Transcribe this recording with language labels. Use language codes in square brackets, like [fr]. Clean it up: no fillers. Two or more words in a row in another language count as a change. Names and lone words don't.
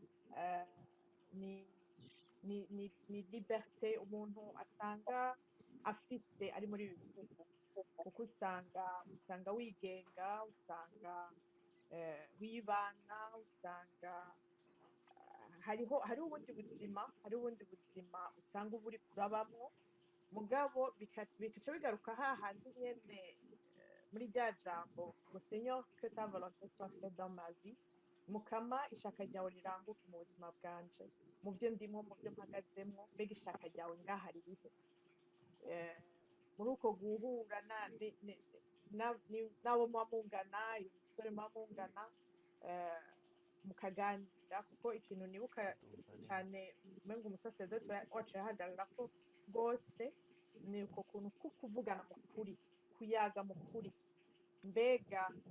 [rn] ni liberté umuntu asanga afise ari muri ibi bihugu kuko usanga wigenga usanga wibana usanga hariho ubundi buzima usanga uba uriko urabamwo mugabo bikaca bigaruka hahandi nyene muri rya jambo ngo [fr] Seigneur que ta volonté soit faite dans ma vie [rn] mukama ishaka ryawe riranguke mu buzima bwanje mu vyo ndimwo mu vyo mpagazemwo mbega ishaka ryawe ngaha ririhe muri uko guhura n'abo muba mungana umusore muba mungana mukaganira kuko ikintu nibuka cyane umengo umusaseredoti wacu yahagararako rwose ni uko kuntu ko kuvugana mu kuri kuyaga mu kuri mbega